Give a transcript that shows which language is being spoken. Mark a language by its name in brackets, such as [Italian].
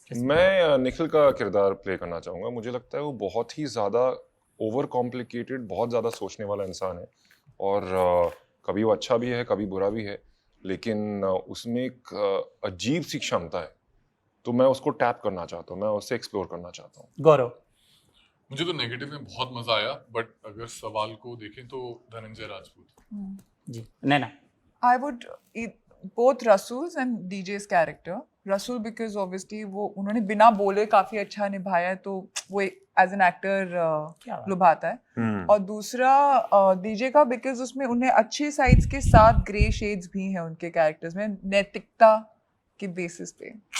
[Hindi] मैं निखिल का किरदार प्ले करना चाहूँगा। मुझे लगता है वो बहुत ही ज़्यादा ओवर कॉम्प्लिकेटेड, बहुत ज़्यादा सोचने वाला इंसान है और कभी वो अच्छा भी है, कभी बुरा भी है, लेकिन उसमें एक अजीब सी क्षमता है, तो मैं उसको टैप करना चाहता हूँ, मैं उससे एक्सप्लोर करना चाहता हूँ। गौरव? मुझे तो नेगेटिव में बहुत मजा आया, बट अगर सवाल को देखें तो धनंजय राजपूत। जी, नैना? [English] I would both Rasul's and DJ's character. [Hindi] Rasul [English] because obviously [Hindi] वो उन्होंने बिना बोले काफी अच्छा निभाया है, तो वो [English] as an actor [Hindi] लुभाता है। और दूसरा डीजे का बिकॉज उसमें उन्हें अच्छी साइड्स के साथ ग्रे शेड्स भी हैं उनके कैरेक्टर्स में, नैतिकता के बेसिस पे